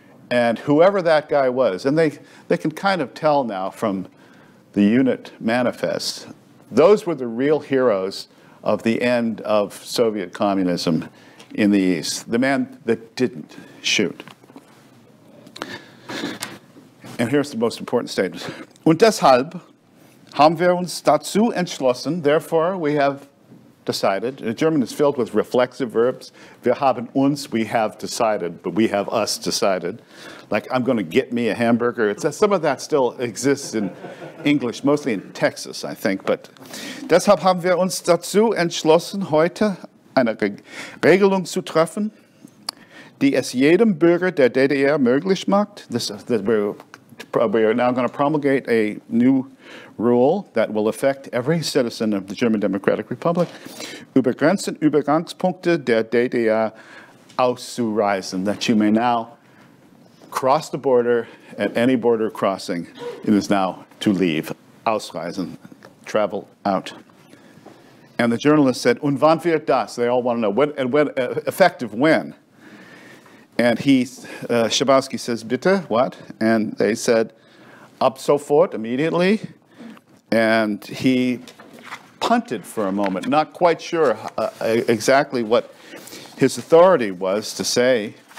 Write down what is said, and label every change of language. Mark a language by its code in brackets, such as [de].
[en] And whoever that guy was, and they can kind of tell now from the unit manifests, those were the real heroes of the end of Soviet communism in the East, the man that didn't shoot. And here's the most important statement. [de] Und deshalb haben wir uns dazu entschlossen, [en] therefore we have decided. German is filled with reflexive verbs. [de] Wir haben uns, [en] we have decided, but we have us decided. Like, I'm going to get me a hamburger. Some of that still exists in English, mostly in Texas, I think. [de] But deshalb haben wir uns dazu entschlossen, heute eine Regelung zu treffen, die es jedem Bürger der DDR möglich macht. [en] We are now going to promulgate a new rule that will affect every citizen of the German Democratic Republic, [de] über Grenzen, Übergangspunkte der DDR auszureisen, [en] that you may now cross the border at any border crossing. It is now to leave, ausreisen, travel out. And the journalist said, [de] und wann wird das? [en] They all want to know, when, effective when? And Schabowski says, bitte, what? And they said, [de] ab sofort, [en] immediately. And he punted for a moment, not quite sure exactly what his authority was to say.